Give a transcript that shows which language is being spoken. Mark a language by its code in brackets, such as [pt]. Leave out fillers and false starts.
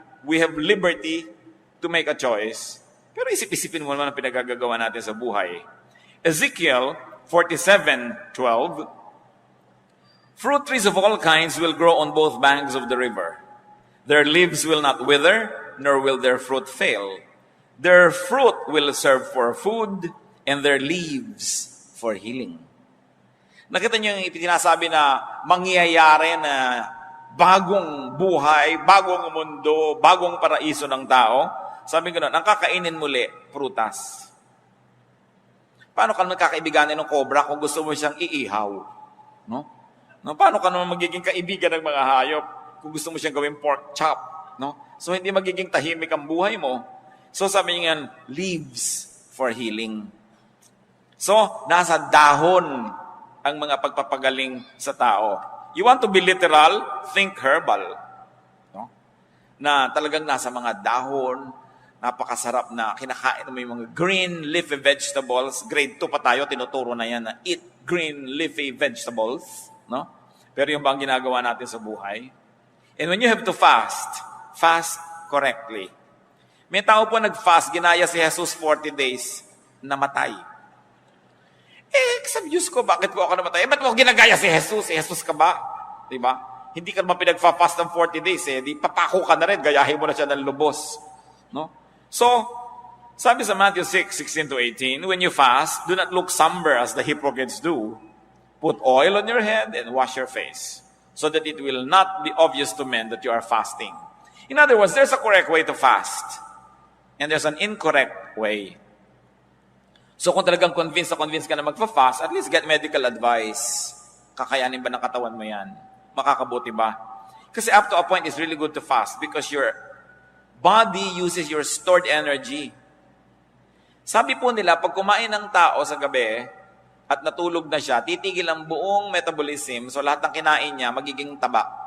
[en] We have liberty to make a choice. [tl] Pero isip-isipin mo naman ang pinagagagawa natin sa buhay. [en] Ezekiel 47:12, fruit trees of all kinds will grow on both banks of the river. Their leaves will not wither, nor will their fruit fail. Their fruit will serve for food, and their leaves for healing. [tl] Nakita niyo yung ipinasabi na mangyayari na bagong buhay, bagong mundo, bagong paraiso ng tao. Sabi ko nun, ang kakainin muli, prutas. Paano ka nagkakaibiganin ng cobra kung gusto mo siyang iihaw? No? Paano ka naman magiging kaibigan ng mga hayop kung gusto mo siyang gawing pork chop? No? So, hindi magiging tahimik ang buhay mo. So, sabi niya, leaves for healing. So, nasa dahon ang mga pagpapagaling sa tao. [en] You want to be literal? Think herbal. No? [tl] Na talagang nasa mga dahon, napakasarap na kinakain mo yung mga green leafy vegetables. Grade 2 pa tayo, tinuturo na yan na [en] eat green leafy vegetables. [tl] No? Pero yung bang ginagawa natin sa buhay? [en] And when you have to fast, fast correctly. [tl] May tao po nag-fast, ginaya si Jesus 40 days, namatay. Sa Diyos ko, bakit po ako namatay? Ba't mo ginagaya si Jesus? Jesus ka ba? Diba? Hindi ka naman pinag-fast ng 40 days. Di papako ka na rin, gayahin mo na siya ng lubos. No? So, sabi sa [en] Matthew 6:16-18, when you fast, do not look somber as the hypocrites do. Put oil on your head and wash your face, so that it will not be obvious to men that you are fasting. In other words, there's a correct way to fast, and there's an incorrect way. [tl] So kung talagang convinced ka na magpa-fast, [en] at least get medical advice. [tl] Kakayanin ba ng katawan mo yan? Makakabuti ba? Kasi [en] up to a point, it's really good to fast because your body uses your stored energy. [tl] Sabi po nila, pag kumain ng tao sa gabi at natulog na siya, titigil ang buong metabolism, so lahat ng kinain niya magiging taba.